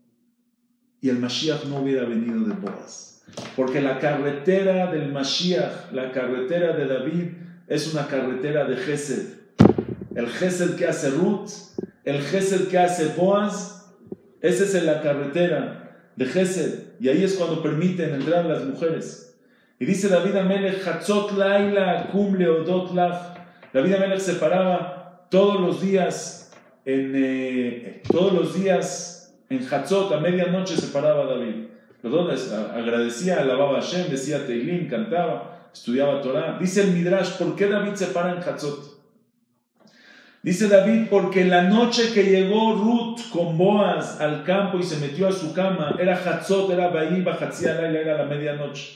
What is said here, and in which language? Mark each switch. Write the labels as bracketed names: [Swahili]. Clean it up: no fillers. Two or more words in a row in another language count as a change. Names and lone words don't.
[Spanish] Y el Mashiach no hubiera venido de Boaz. Porque la carretera del Mashiach, la carretera de David, es una carretera de gesed. El gesed que hace Ruth, el gesed que hace Boaz, esa es la carretera de gesed. Y ahí es cuando permiten entrar las mujeres. Y dice David Amelech, [Hebrew] חצות לילה אקום להודות לך. [Spanish] David Amelech se paraba todos los días en Hatzot, a medianoche se paraba David. Agradecía, alababa a Hashem, decía Teilim, cantaba, estudiaba Torah. Dice el Midrash, ¿por qué David se para en Hatzot? Dice David, porque la noche que llegó Ruth con Boaz al campo y se metió a su cama, era Hatzot, era Bahiba, Hatzialayla, era la medianoche.